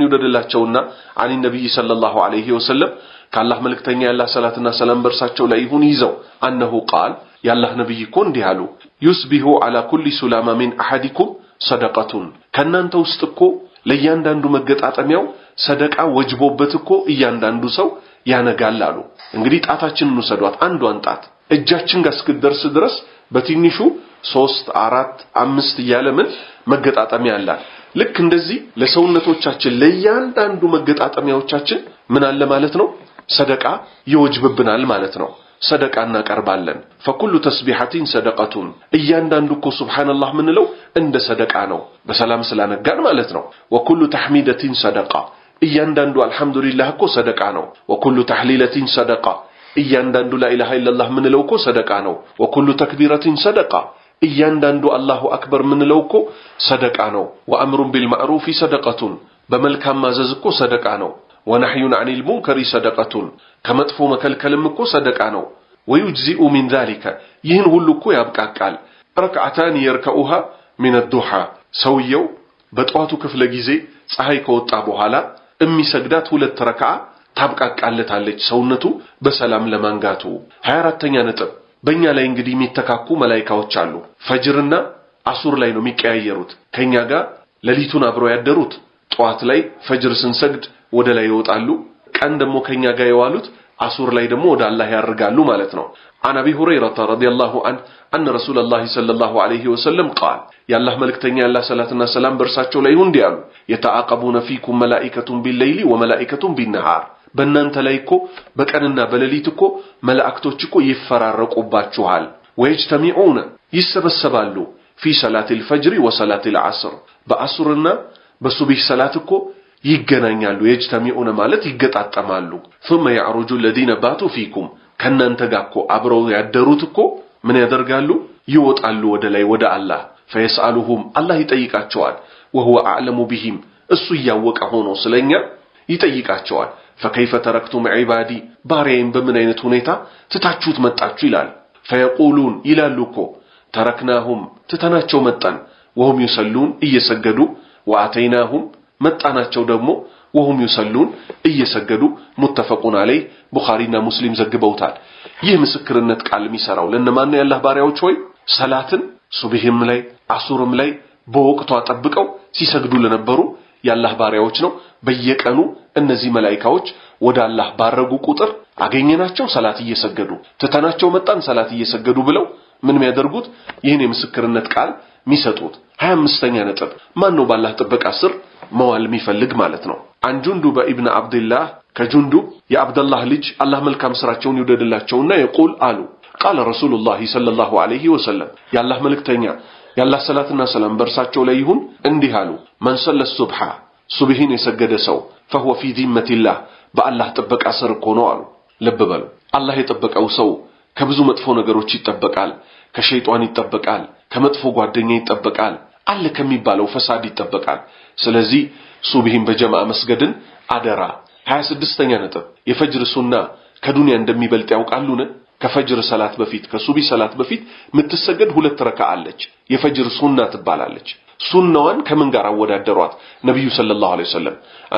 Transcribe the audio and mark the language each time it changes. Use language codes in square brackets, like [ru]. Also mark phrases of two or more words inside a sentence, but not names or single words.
[am] ይወደድላቸውና [ar] عن النبي صلى الله عليه وسلم [am] ከአላህ መልእክተኛ ያላህ ሰላትና ሰላም በርሳቸው ላይ ይሁን ይዘው [ar] أنه قال [am] ያላህ ነብይ እኮ እንዲህ አሉ [ar] يصبح على كل سلامى من أحدكم صدقة [am] ከናንተ ውስጥ እኮ ለእያንዳንዱ መገጣጠሚያው ሰደቃ ወጅቦበት እኮ እያንዳንዱ ሰው ያነጋል አሉ። እንግዲህ ጣታችንን ወሰዷት አንዷን ጣት እጃችን ጋር እስክደርስ ድረስ በትንሹ 3 4 5 እያለ ምን መገጣጠሚያ አለ። ልክ እንደዚህ ለሰውነቶቻችን ለእያንዳንዱ መገጣጠሚያዎቻችን ምን አለ ማለት ነው ሰደቃ ይወጅብብናል ማለት ነው ሰደቃ እናቀርባለን [ar] فكل تسبيحة صدقة [am] እያንዳንዱ እኮ ሱብሃንአላህ ምንለው እንደ ሰደቃ ነው በሰላም ስላነጋን ማለት ነው [ar] وكل تحميدة صدقة [am] እያንዳንዱ አልহামዱሊላህ እኮ ሰደቃ ነው وكل [ar] تحليلة صدقة [am] እያንዳንዱ [ar] لا اله الا الله [am] ምንለው እኮ ሰደቃ ነው [ar] وكل تكبيرة صدقة [am] እያንዳንዱ [ar] الله أكبر [am] ምንለው እኮ ሰደቃ ነው [ar] وامر بالمعروف صدقة [am] በመልካም ማዘዝ እኮ ሰደቃ ነው [ar] ونحي عن المنكر صدقة [am] ከመጥፎ መከልከልም እኮ ሰደቃ ነው [ar] ويجزئ من ذلك [am] ይህን ሁሉ እኮ ያብቃቃል [ar] ركعتان يركعها من الضحى [am] ሰውየው በጧቱ ክፍለ ጊዜ ፀሐይ ከወጣ በኋላ የሚሰግዳት ሁለት ረክዓ ታብቃቃለታለች ሰውነቱ በሰላም ለማንጋቱ 24ኛ ነጥብ በእኛ ላይ እንግዲህ የሚተካኩ መላእክቶች አሉ ፈጅርና አሱር ላይ ነው የሚቀያየሩት ከኛ ጋር ለሊቱን አብረው ያደሩት ጧት ላይ ፈጅር ስንሰግድ ወደ ላይ ይወጣሉ ቀን ደግሞ ከኛ ጋር የዋሉት አሱር ላይ ደግሞ ወደ አላህ ያርጋሉ [ar] ማለት ነው عن ابي هريره رضي الله عنه ان رسول الله صلى الله عليه وسلم قال يا الله ملكتኛ [am] ያላህ ሰላትና ሰላም በርሳቸው ላይ ይሁን ዲያሉ [ar] يتعاقبون فيكم ملائكه بالليل وملائكه بالنهار [am] በእናንተ ላይ እኮ በቀንና በሌሊት እኮ መላእክቶች እኮ ይፈራረቁባችኋል [ar] ويجتمعون ይሰበሰባሉ في صلاه الفجر وصلاه العصر [am] በአሱርና በሱብህ ሰላት እኮ ይገናኛሉ يجتمعون ማለት ይገጣጣማሉ [ar] ثم يعرج الذين باتوا فيكم [am] ከናንተ ጋር እኮ አብረው ያደሩት እኮ ምን ያደርጋሉ ይወጣሉ ወደ ላይ ወደ አላህ [ar] فيسالهم الله [am] ይጠይቃቸዋል [ar] وهو اعلم بهم [am] እሱ ያወቀ ሆኖ ስለኛ ይጠይቃቸዋል [ar] فكيف تركتم عبادي [am] ባሪያዬን በምን አይነት ሁኔታ ትታችሁት መጣችሁ ይላል فيقولون ይላሉ እኮ تركناهم ትተናቸው መጣን [ar] وهم يصلون [am] እየሰገዱ واتيناهم መጣናቸው ደግሞ [ar] وهم يصلون [am] እየሰገዱ [ar] متفقون عليه [am] ቡኻሪና ሙስሊም ዘግበውታል ይህ ምስክርነት ቃል የሚሰራው ለነማን ነው ያላህ ባሪያዎች ሆይ ሰላትን ሱብሂም ላይ አሱርም ላይ በወቅቱ አጠብቀው ሲሰግዱ ለነበሩ ያላህ ባሪያዎች ነው በየቀኑ እነዚህ መላእክቶች ወደ አላህ ባረጉ ቁጥር አገኘናቸው ሰላት እየሰገዱ ትተናቸው መጣን ሰላት እየሰገዱ ብለው ምን የሚያደርጉት ይህን የምስክርነት ቃል የሚሰጡት 25ኛ ነጥብ ማን ነው ባላህ ጥበቃ ስር መዋል የሚፈልግ ማለት ነው አንጁንዱብ ኢብኑ አብዱላህ ከጁንዱብ የአብዱላህ ልጅ አላህ መልካም ስራቸውን ይወደድላቸውና ይقول አሉ [ar] قال رسول الله صلى الله عليه وسلم [am] ያላህ መልእክተኛ ያላህ ሰላትና ሰላም በርሳቸው ላይ ይሁን እንዲህ አሉ [ar] من صلى الصبح [am] ሱብሂን የሰገደ ሰው [ar] فهو في ذمة الله [am] በአላህ ጥበቃ ስር ሆኖ አሉ ልብ በሉ አላህ የጠበቀው ሰው ከብዙ መጥፎ ነገሮች ይጠበቃል ከሸይጣን ይጠበቃል ከመጥፎ ጓደኛ ይጠበቃል አለ ከሚባለው ፈሳድ ይጠበቃል ስለዚህ ሱብሂን በጀማዓ መስገድን አደራ 26ኛ ነጥብ የፈጅር ሱና ከዱንያ እንደሚበልጥ ያውቃሉን ከፈጅር ሰላት በፊት ከሱብሂ ሰላት በፊት ምትሰገድ ሁለት ረካ አለች የፈጅር ሱና ትባላለች ሱናዋን ከምን ጋር አወዳደሯት ነብዩ [ar] صلى الله عليه وسلم عن